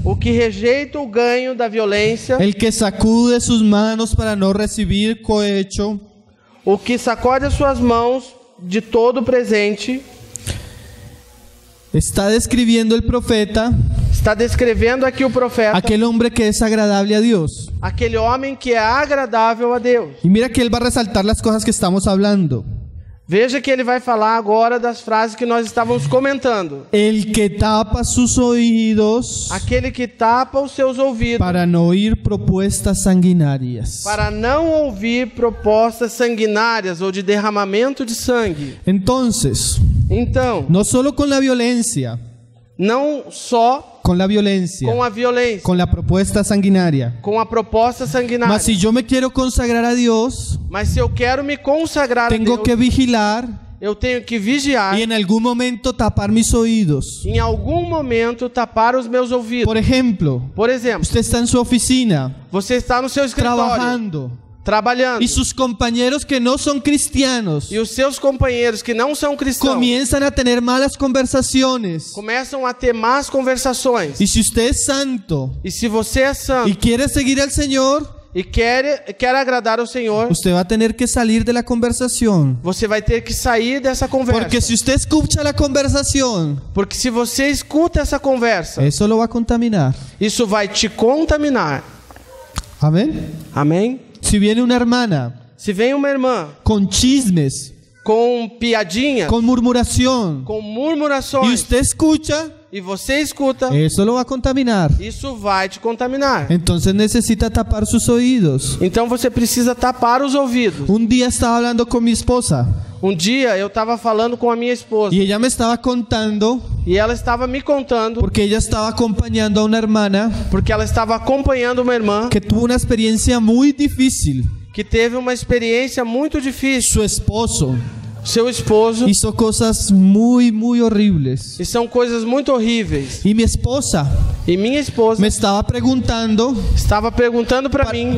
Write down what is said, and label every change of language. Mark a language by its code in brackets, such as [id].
[pt] o que rejeita o ganho da violência, [es] el que sacude sus manos para no recibir cohecho, [pt] o que sacode as suas mãos de todo presente. [es] está describiendo el profeta [pt] Está descrevendo aqui o profeta, [es] aquel hombre que es agradable a Dios. [pt] aquele homem que é agradável a Deus. [es] Y mira que él va a resaltar las cosas que estamos hablando. [pt] Veja que ele vai falar agora das frases que nós estávamos comentando. [es] El que tapa sus oídos [pt] Aquele que tapa os seus ouvidos [es] para no oír propuestas sanguinarias. [pt] para não ouvir propostas sanguinárias ou de derramamento de sangue. [es] Entonces, [pt] Então, [es] no solo con la violencia, [pt] não só [es] con la violencia, [pt] com a violência, [es] con la propuesta sanguinaria. [pt] com a proposta sanguinária. [es] Mas si yo me quiero consagrar a Dios, [pt] Mas se eu quero me consagrar a [es] tengo [pt] Deus, [es] que vigilar [pt] eu tenho que vigiar [es] y en algún momento tapar mis oídos. [pt] em algum momento tapar os meus ouvidos. [es] Por ejemplo, [pt] Por exemplo, [es] usted está en su oficina [pt] você está no seu escritório [es] trabajando [pt] trabalhando [es] y sus compañeros que no son cristianos [pt] e os seus companheiros que não são cristãos [es] comienzan a tener malas conversaciones. [pt] começam a ter más conversações. [es] Y si usted es santo [pt] E se você é santo [es] y quiere seguir al Señor, [pt] e quer agradar ao Senhor, [es] usted va a tener que salir de la conversación. [pt] você vai ter que sair dessa conversa. [es] Porque si usted escucha la conversación, [pt] Porque se você escuta essa conversa, [es] eso lo va a contaminar. [pt] isso vai te contaminar. [es] Amén. [pt] Amém? [es] Si viene una hermana [pt] Se vem uma irmã [es] con chismes, [pt] com piadinha, [es] con murmuración, [pt] com [es] y [pt] murmurações, [es] usted escucha, [pt] e você escuta, [es] eso lo va a contaminar. [pt] isso vai te contaminar. [es] Entonces necesita tapar sus oídos. [pt] Então você precisa tapar os ouvidos. [es] Un día estaba hablando con mi esposa [pt] Um dia eu estava falando com a minha esposa [es] y ella me estaba contando, [pt] e ela estava me contando, [es] porque ella estaba acompañando a una hermana [pt] porque ela estava acompanhando uma irmã [es] que tuvo una experiencia muy difícil. [pt] que teve uma experiência muito difícil. [es] Su esposo [pt] Seu esposo, [es] hizo cosas muy, muy horribles. [pt] e são coisas muito horríveis. [es] Y mi esposa [pt] E minha esposa [es] me estaba preguntando [pt] estava perguntando para mim